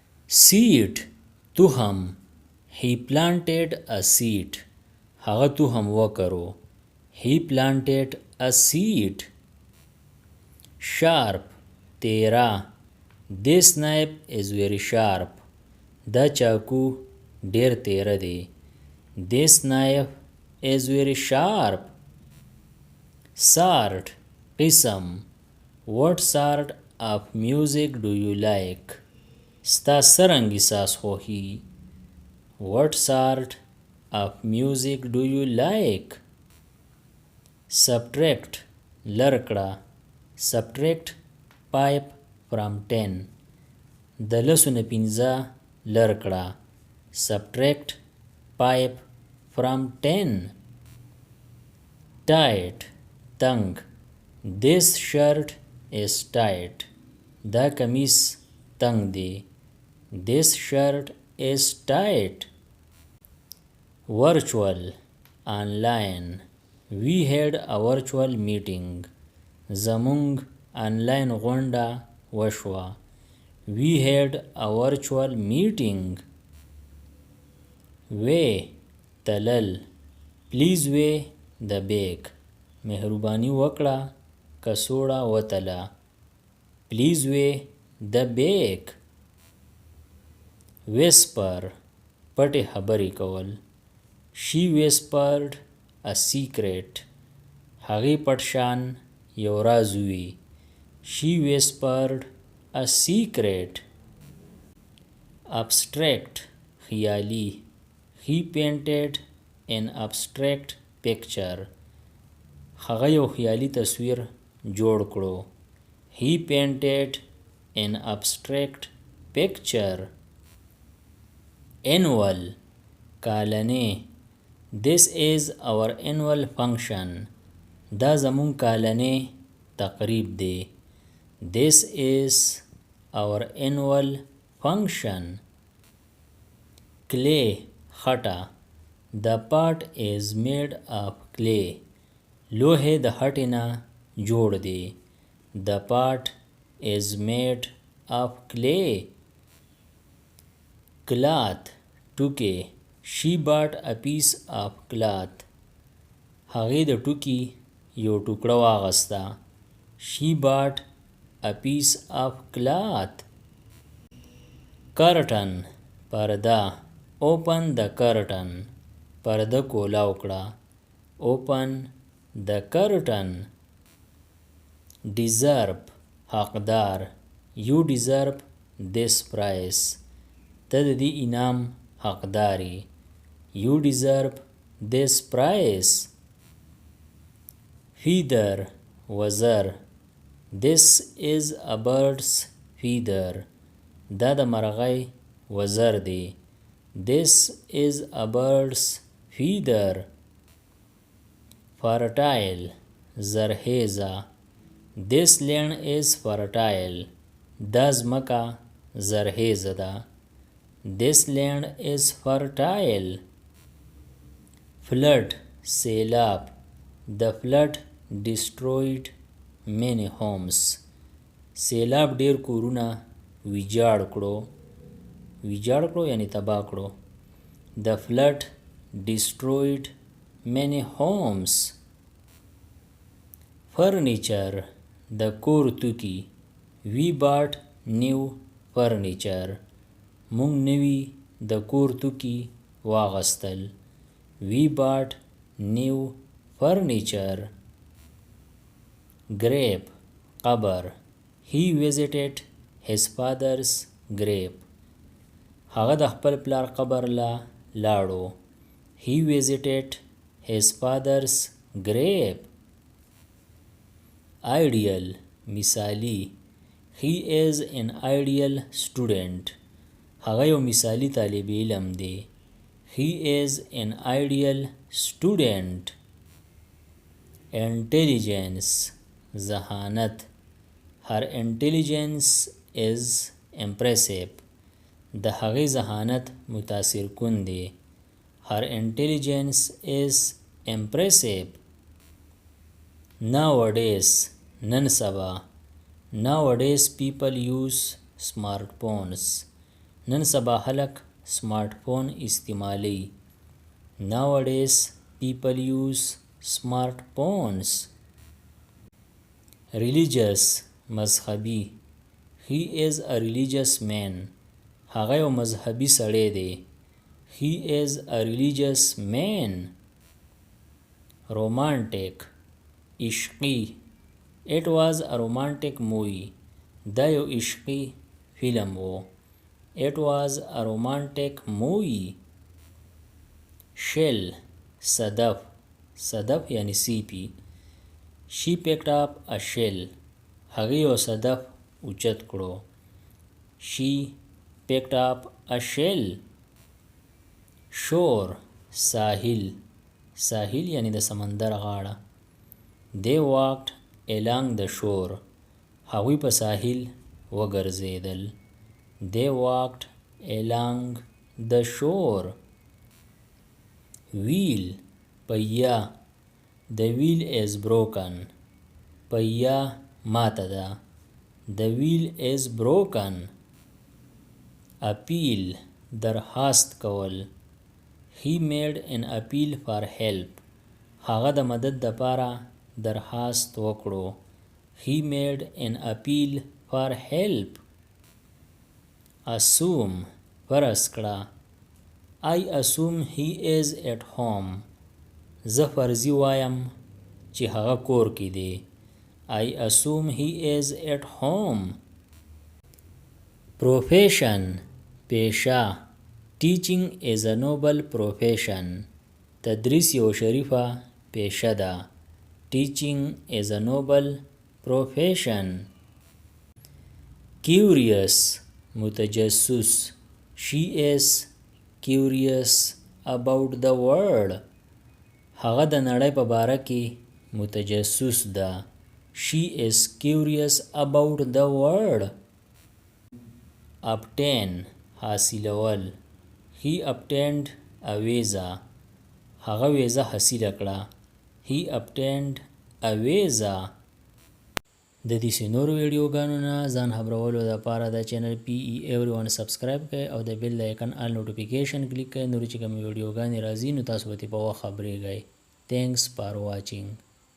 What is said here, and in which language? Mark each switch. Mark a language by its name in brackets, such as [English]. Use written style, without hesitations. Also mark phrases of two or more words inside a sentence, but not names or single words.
[English] seed تخم. he planted a seed. [Pashto] هغه تخم وکرو. [English] he planted a seed. [Pashto] sharp تیرا. [English] this knife is very sharp. [Pashto] دا چاکو ډیر تیره دی. [English] this knife is very sharp. [Pashto] sort قسم. [English] what sort of music do you like? [Pashto] ستا سرنګي ساز خوښي. [English] what sort of music do you like? [Pashto] subtract لرکړه. [English] subtract 5 from 10. [Pashto] د لسو نه پنځه لرکړه. [English] subtract 5 from 10. tight تنگ. this shirt is tight. [Pashto] دا کمیس تنگ دی. [English] this shirt is tight. virtual online. we had a virtual meeting. [Pashto] زمونږ آنلاین غونډه وشوه. [English] we had a virtual meeting. [Pashto] weigh تلل. [English] please weigh the bag. [Pashto] مهرباني وکړه کڅوړه وتله. [English] please weigh the bag. [Pashto] whisper پټې خبرې کول. [English] she whispered a secret. [Pashto] هغې پټ شان یو راز وی. [English] she whispered a secret. [Pashto] abstract خیالي. [English] he painted an abstract picture. [Pashto] هغه یو خیالي تصویر جوړ کړو. [English] he painted an abstract picture. [Pashto] annual کالنی. [English] this is our annual function. [Pashto] دا زمون کالنی تقریب دی. [English] this is our annual function. clay خټه. the pot is made of clay. [Pashto] لوښی د خټې نه جوړ دی. [English] the pot is made of clay. [Pashto] cloth ټوکې. [English] she bought a piece of cloth. [Pashto] هغې د ټوکي یو ټوکړه واغسته. [English] she bought a piece of cloth. curtain پرده. open the curtain. [Pashto] پرده کولاو کړه. [English] open the curtain. [Pashto] deserve حقدار. [English] you deserve this prize. [Pashto] ته د دې انعام حقداري. [English] you deserve this prize. [Pashto] feather وزر. [English] this is a bird's feather. [Pashto] دا د مرغۍ وزر دی. [English] this is a bird's feather. [Pashto] fertile زرخیزه. [English] this land is fertile. [Pashto] دا ځمکه زرخیزه ده. [English] this land is fertile. [Pashto] flood سیلاب. [English] the flood destroyed many homes. [Pashto] سیلاب ډیر کورونه ویجاړ کړو. ویجاړ کړو یعنی تباه کړو. [English] the flood destroyed many homes. [Pashto] furniture د کور توکي. [English] we bought new furniture. [Pashto] مونږ نوي د کور توکي واغستل. [English] we bought new furniture. [Pashto] grave قبر. [English] he visited his father's grave. [Pashto] هغه د خپل پلار قبر لا لاړو. [English] he visited his father's grave. [Pashto] ideal مثالی. [English] he is an ideal student. [Pashto] هغه یو مثالی طالب علم دی. [English] he is an ideal student. [Pashto] intelligence ذهانت. [English] her intelligence is impressive. [Pashto] د هغې ذهانت متاثر کن دی. [English] her intelligence is impressive. [Pashto] nowadays نن سبا. [English] nowadays people use smartphones. [Pashto] نن سبا خلک [English] smart phone [Pashto] استعمالی. [English] Nowadays people use smartphones. [Pashto] Religious مذهبي. [English] He is a religious man. [Pashto] هغه یو مذهبي سړی دی. [English] He is a religious man. [Pashto] Romantic عشقي. [English] It was a romantic movie. [Pashto] دا یو عشقي فیلم و. [English] It was a romantic movie. [Pashto] Shell صدف. صدف یعنی سیپی. [English] She picked up a shell. [Pashto] هغې یو صدف اوچت کړو. [English] She picked up a shell. [Pashto] Shore ساحل. ساحل یعنی د سمندر غاړه. [English] They walked along the shore. [Pashto] هغوی په ساحل وګرځېدل. [English] They walked along the shore. Wheel پیا. The wheel is broken. [Pashto] پیا ماته ده. [English] The wheel is broken. [Pashto] Appeal درخواست کول. [English] He made an appeal for help. [Pashto] هغه د مدد دپاره درخواست وکړو. [English] He made an appeal for help. [Pashto] Assume فرض کړه. [English] I assume he is at home. [Pashto] زه فرضي وایم چې هغه کور کې دی. [English] I assume he is at home. [Pashto] Profession پیشه. [English] Teaching is a noble profession. [Pashto] تدریس یو شریفه پیشه ده. [English] Teaching is a noble profession. [Pashto] Curious متجسس. [English] She is curious about the world. [Pashto] هغه د نړۍ په باره کې متجسس ده. [English] She is curious about the world. [Pashto] Obtain حاصلول. [English] He obtained a visa. [Pashto] هغه ویزه حاصله کړه. [English] He obtained a visa. [Pashto] د دې نورو ویډیوګانو نه ځان خبرولو لپاره د چینل PE everyone سبسکرایب کړئ او د بیل د آیکن [English] all notification [Pashto] کلیک کړئ. نورې چې کومې ویډیوګانې راځي نو تاسو به ترې په وخت خبرېږئ. [English] Thanks for watching.